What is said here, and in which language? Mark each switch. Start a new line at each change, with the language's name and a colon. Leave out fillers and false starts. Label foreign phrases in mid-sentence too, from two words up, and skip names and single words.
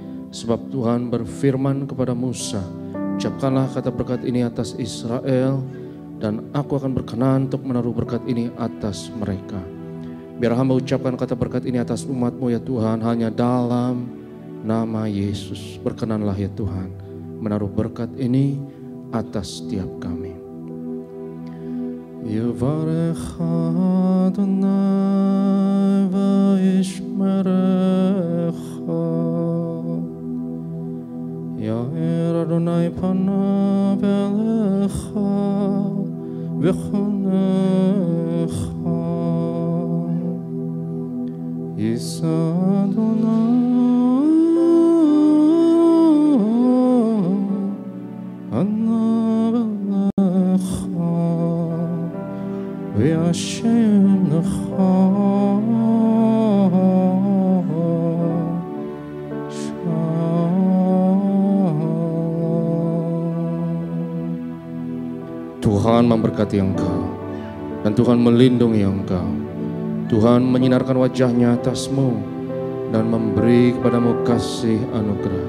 Indonesian: Sebab Tuhan berfirman kepada Musa, ucapkanlah kata berkat ini atas Israel, dan aku akan berkenan untuk menaruh berkat ini atas mereka. Biar hamba ucapkan kata berkat ini atas umat-Mu ya Tuhan, hanya dalam nama Yesus. Berkenanlah ya Tuhan menaruh berkat ini atas setiap kami.
Hebrew: יברכך אדוני וישמרך, יאר אדוני פניו אליך ויחנך, ישא אדוני פניו אליך וישם לך.
Indonesian: Tuhan memberkati engkau, dan Tuhan melindungi engkau. Tuhan menyinarkan wajahnya atasmu dan memberi kepadamu kasih anugerah.